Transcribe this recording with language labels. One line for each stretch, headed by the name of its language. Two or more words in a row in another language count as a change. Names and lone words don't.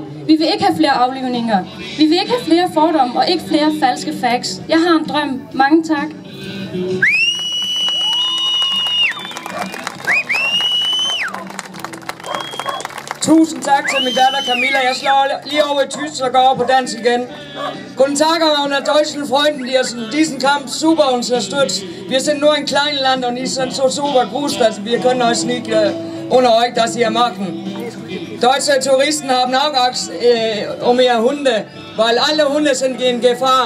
Danish: Vi vil ikke have flere aflivninger. Vi vil ikke have flere fordomme og ikke flere falske facts. Jeg har en drøm. Mange tak. Tusind tak til min datter Camilla. Jeg slår lige over i tysk og går over på dansk igen.
German: Guten Tag, meine deutschen Freunde, die diesen Kampf super unterstützt. Wir sind nur ein kleines Land und die sind so super groß, dass wir können euch nicht ohne euch das hier machen. Deutsche Touristen haben auch Angst um ihre Hunde, weil alle Hunde sind in Gefahr.